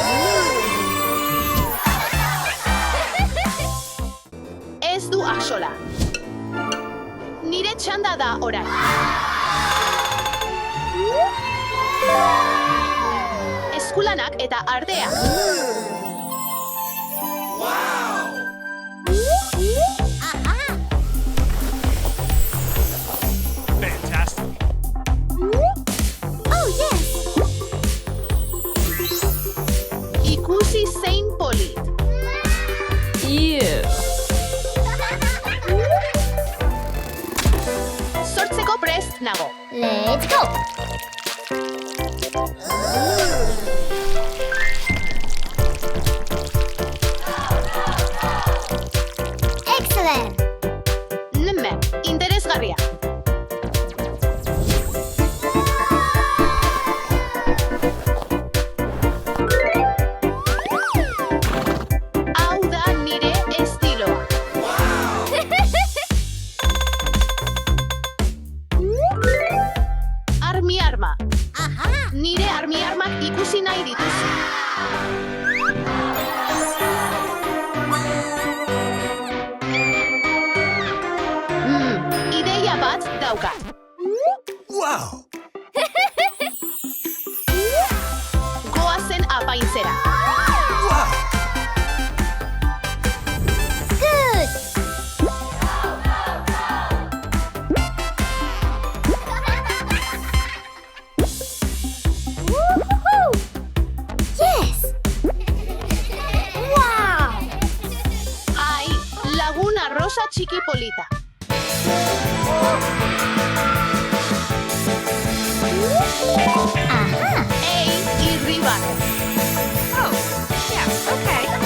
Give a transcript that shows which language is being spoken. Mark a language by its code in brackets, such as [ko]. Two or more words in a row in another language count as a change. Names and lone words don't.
[eu] Ez du axola. Nire txanda da orain. Eskulanak eta ardea. Fantastic. [en] Oh, yes. [eu] Ikusi zein polit. Sortzeko prest nago. [en] Let's go. Excellent. [eu] Interesgarria. Hau da nire estiloa. Armi-arma. Nire armi-armak ikusi nahi dituzu. Ideia bat daukat. Wow. Goazen apaintzera. Wow. [en] Good. Woo-hoo-hoo. [eu] Yes. Wow. Ai, laguna rosa txiki polita. Aha. Ei, irribarre. [en] Oh, yeah, okay.